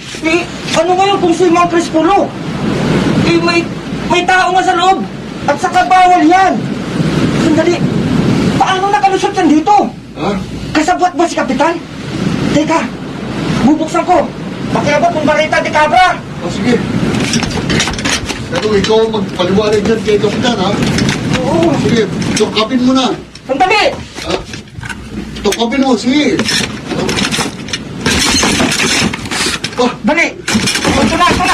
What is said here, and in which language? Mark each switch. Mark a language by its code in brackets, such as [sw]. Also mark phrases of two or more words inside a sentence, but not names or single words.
[tl] Eh, ano ngayon kung si Mang Crispolo? Eh, may tao nga sa loob. At saka bawal yan. Sandali. Paano nakalusot yan dito? Ha? Kasabwat ba si Kapitan? Teka, bubuksan ko. Pakiabot ng [es] barita de Cabra. [tl] O sige. Pero ikaw ang magpaliwanag dyan kay Kapitan, ha? Oo. Sige, tukapin mo na. Sandali. Ha? Tukapin mo, sige. Ah, Dali. Ito na.